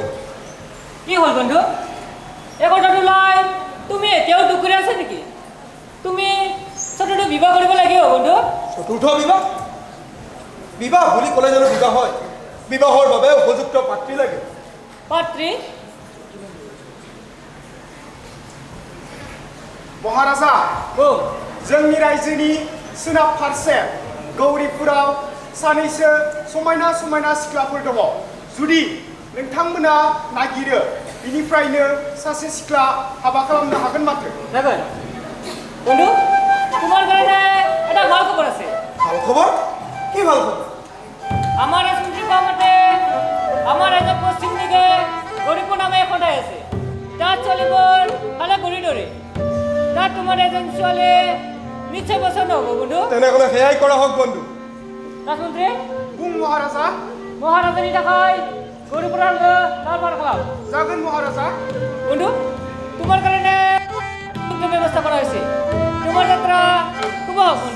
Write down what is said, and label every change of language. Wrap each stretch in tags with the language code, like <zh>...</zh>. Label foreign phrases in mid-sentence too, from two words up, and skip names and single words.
<as>কি হ'ল বন্ধু এই কথাটো লৈ তুমি এতিয়াও দুখ কৰি আছা নেকি তুমি চতুৰ্থ বিবাহ কৰিব লাগিব বন্ধু চতুৰ্থ বিবাহ বিবাহ বুলি ক'লে জানো বিবাহ হয় বিবাহৰ বাবে উপযুক্ত পাত্ৰী লাগে পাত্ৰী</as> <brx>महाराजा जोंनि रायजोनि सोनाब फारसे गौरीपुराव सानैसो समायना समायना सिख्लाफोर दङ जुदि नोंथांमोना नागिरो बिनिफ्रायनो सासे सिख्ला हाबा खालामनो हागोन माथो</brx> <as>जागोन বন্ধু তোমাৰ কাৰণে এটা ভাল খবৰ আছে ভাল খবৰ কি ভাল খবৰ আমাৰ ৰাজমন্ত্ৰী কোৱা মতে আমাৰ ৰাজ্যৰ পশ্চিম দিশে গৌৰীপুৰ নামে এখন ঠাই আছে তাত চলিবৰ ভালে কৰিডৰে তাত তোমাৰ এজন ছোৱালী নিশ্চয় পচন্দ হ'ব বন্ধু তেনেহ'লে সেয়াই কৰা হওক বন্ধু ৰাজমন্ত্ৰী</as> <brx>बुं महाराजा</brx> <as>মহাৰাজনী দেখাই গৌৰীপুৰৰ তাৰবাৰ খালাম</as> <brx>जागोन महाराजा</brx> <as>বন্ধু তোমাৰ কাৰণে ব্যৱস্থা কৰা হৈছে তোমাৰ যাত্ৰা শুভ হওক বন্ধু</as>